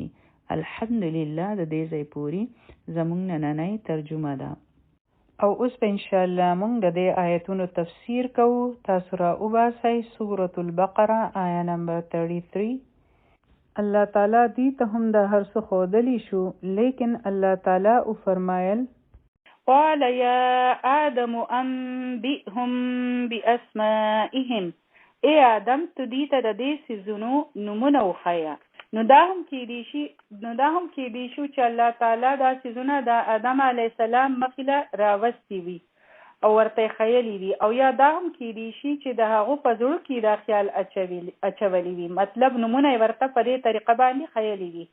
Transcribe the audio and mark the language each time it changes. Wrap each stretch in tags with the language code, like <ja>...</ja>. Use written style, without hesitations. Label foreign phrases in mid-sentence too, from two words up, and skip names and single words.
<ps>الحمدلله د دې ځای پورې زمونږ نننۍ ترجمه ده. او اوس به انشاءالله مونږ د دې آیتونو تفسیر کوو. تاسو را وباسئ سورة البقره آیه نمبر 33. الله تعالی دې ته هم د هر څه ښودلی شو، لیکن الله تعالی وفرمایل</ps> <ar>قال یا آدم انبئهم باسمائهم،</ar> <ps>ای آدم ته دې ته د دې څیزونو نومونه وښیه. نو دا هم کېدی شو چې الله تعالی دا څیزونه د آدم علیه السلام مخې له راوستي وي او ورته خیلی وي، او یا دا هم کېدی شي چې د هغو په زړه کې دا خیال اچولی وي، مطلب نومونه یې ورته په دې طریقه باندې خیلی وي.</ps>